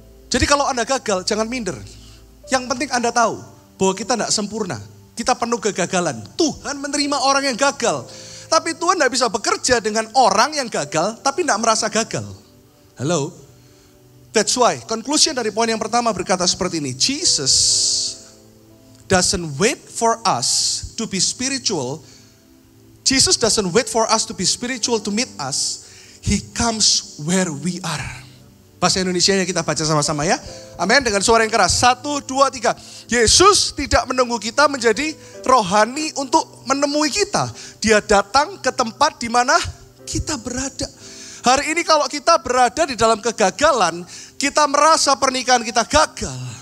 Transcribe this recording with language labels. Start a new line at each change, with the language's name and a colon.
Indonesian: Jadi kalau Anda gagal jangan minder. Yang penting Anda tahu bahwa kita tidak sempurna. Kita penuh kegagalan. Tuhan menerima orang yang gagal. Tapi Tuhan tidak bisa bekerja dengan orang yang gagal tapi tidak merasa gagal. Hello.
English: That's why conclusion
Indonesian: dari poin yang pertama berkata seperti ini.
English: Jesus doesn't wait for us to be spiritual. Jesus doesn't wait for us to be spiritual to meet us. He comes where we are.
Indonesian: Bahasa Indonesianya kita baca sama-sama ya. Amin, dengan suara yang keras. 1, 2, 3. Yesus tidak menunggu kita menjadi rohani untuk menemui kita. Dia datang ke tempat di mana kita berada. Hari ini kalau kita berada di dalam kegagalan, kita merasa pernikahan kita gagal.